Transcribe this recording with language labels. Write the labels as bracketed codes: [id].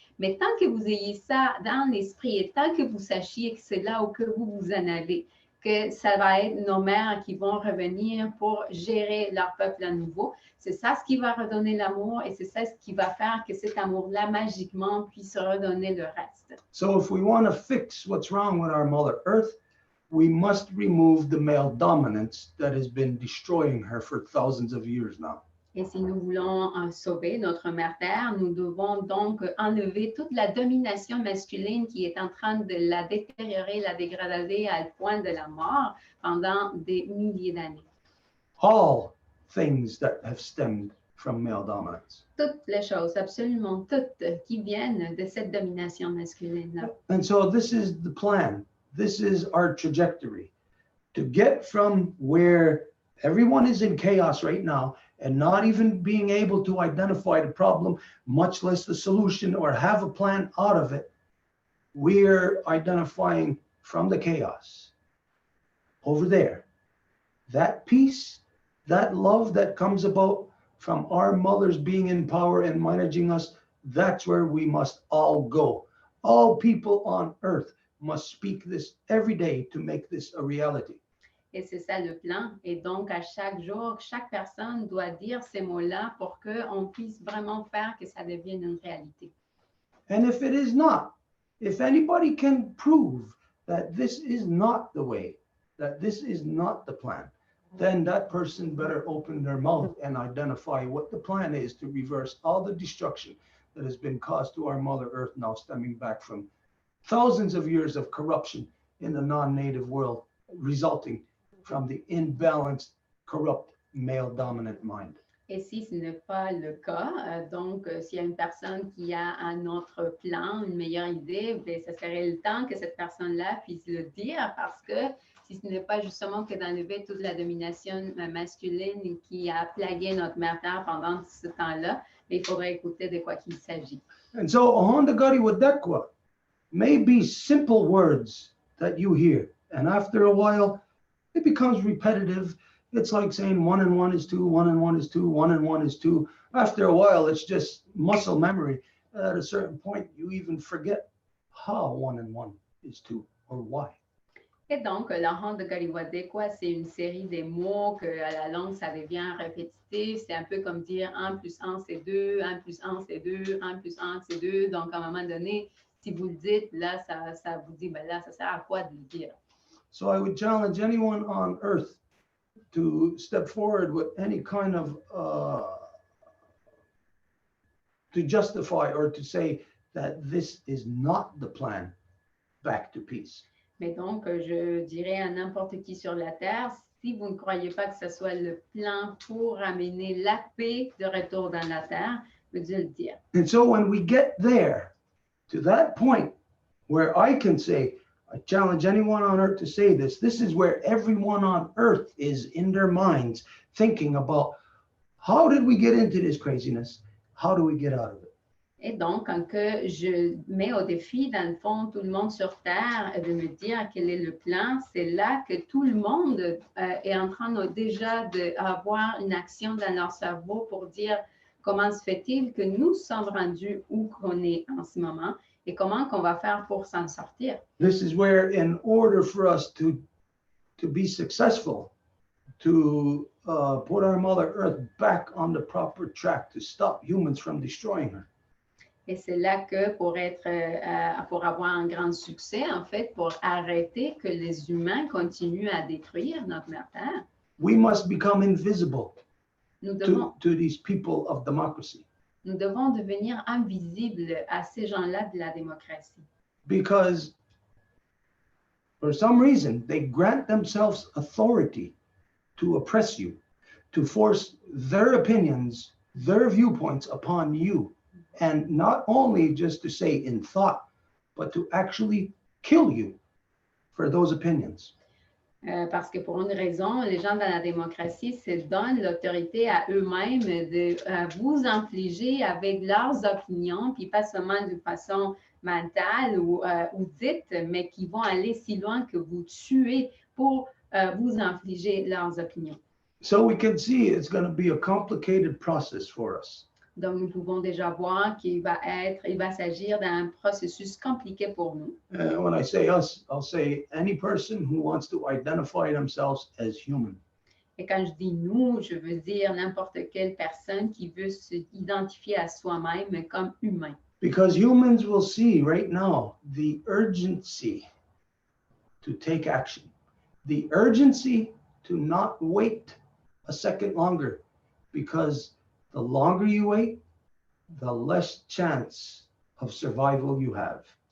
[fr] Mais tant que vous ayez ça dans l'esprit et tant que vous sachiez que c'est là où que vous vous en allez, que ça va être nos mères qui vont revenir pour gérer leur peuple à nouveau. C'est ça ce qui va redonner l'amour et c'est ça ce qui va faire que cet amour-là, magiquement, puisse redonner le reste. [en] So if we want to fix what's wrong with our Mother Earth, we must remove the male dominance that has been destroying her for thousands of years now. [fr] Et si nous voulons sauver notre mère Terre, nous devons donc enlever toute la domination masculine qui est en train de la détériorer, la dégrader à le point de la mort pendant des milliers d'années. [en] All things that have stemmed from male dominance. [fr] Toutes les choses, absolument toutes, qui viennent de cette domination masculine-là. [en] And so this is the plan. This is our trajectory to get from where everyone is in chaos right now and not even being able to identify the problem, much less the solution or have a plan out of it, we're identifying from the chaos over there. That peace, that love that comes about from our mothers being in power and managing us, that's where we must all go. All people on earth must speak this every day to make this a reality. [fr] Et c'est ça le plan. Et donc, à chaque jour, chaque personne doit dire ces mots-là pour qu'on puisse vraiment faire que ça devienne une réalité. [en] And if it is not, if anybody can prove that this is not the way, that this is not the plan, then that person better open their mouth and identify what the plan is to reverse all the destruction that has been caused to our Mother Earth now, stemming back from thousands of years of corruption in the non-native world, resulting from the imbalanced, corrupt, male-dominant mind. [fr] Et si ce n'est pas le cas, donc s'il y a une personne qui a un autre plan, une meilleure idée, bien, ce serait le temps que cette personne-là puisse le dire, parce que si ce n'est pas justement que d'enlever toute la domination masculine qui a plagué notre mère Terre pendant ce temps-là, il faudrait écouter de quoi qu'il s'agit. [en] And so, Ahondagari Wadekwa may be simple words that you hear, and after a while, it becomes repetitive. It's like saying 1 and 1 is 2, 1 and 1 is 2, 1 and 1 is 2. After a while, it's just muscle memory. At a certain point, you even forget how 1 and 1 is 2 or why. [fr] Et donc, l'Ahondagari Wadekwa, c'est une série des mots que à la longue, ça devient répétitif. C'est un peu comme dire 1 plus 1, c'est 2, 1 plus 1, c'est 2, 1 plus 1, c'est 2. Donc, à un moment donné, si vous le dites, là, ça vous dit, ben là, ça sert à quoi de le dire? [en] So I would challenge anyone on earth to step forward with any kind of, to justify or to say that this is not the plan back to peace. [fr] Mais donc, je dirais à n'importe qui sur la Terre, si vous ne croyez pas que ce soit le plan pour ramener la paix de retour dans la Terre, vous devez le dire. [en] And so when we get there, to that point where I can say, I challenge anyone on earth to say this, this is where everyone on earth is in their minds thinking about, how did we get into this craziness? How do we get out of it? [fr] Et donc, quand que je mets au défi, dans le fond, tout le monde sur Terre, de me dire quel est le plan, c'est là que tout le monde est en train déjà d'avoir une action dans leur cerveau pour dire comment se fait-il que nous sommes rendus où qu'on est en ce moment et comment qu'on va faire pour s'en sortir. [en] This is where, in order for us to be successful, to put our Mother Earth back on the proper track, to stop humans from destroying her, [fr] Et c'est là que pour avoir un grand succès, en fait, pour arrêter que les humains continuent à détruire notre mère Terre, [en] we must become invisible [fr] nous devons [en] to these people of democracy. [fr] Nous devons devenir invisibles à ces gens-là de la démocratie. [en] Because for some reason, they grant themselves authority to oppress you, to force their opinions, their viewpoints upon you. And not only just to say in thought, but to actually kill you for those opinions. [fr] Parce que pour une raison, les gens dans la démocratie se donnent l'autorité à eux-mêmes de vous infliger avec leurs opinions, puis pas seulement de façon mentale ou dite, mais qui vont aller si loin que vous tuez pour vous infliger leurs opinions. [en] So we can see it's going to be a complicated process for us. [fr] Donc, nous pouvons déjà voir qu'il va s'agir d'un processus compliqué pour nous. [en] When I say us, I'll say any person who wants to identify themselves as human. [fr] Et quand je dis nous, je veux dire n'importe quelle personne qui veut s'identifier à soi-même comme humain. [en] Because humans will see right now the urgency to take action, the urgency to not wait a second longer, because the longer you wait, the less chance of survival you have.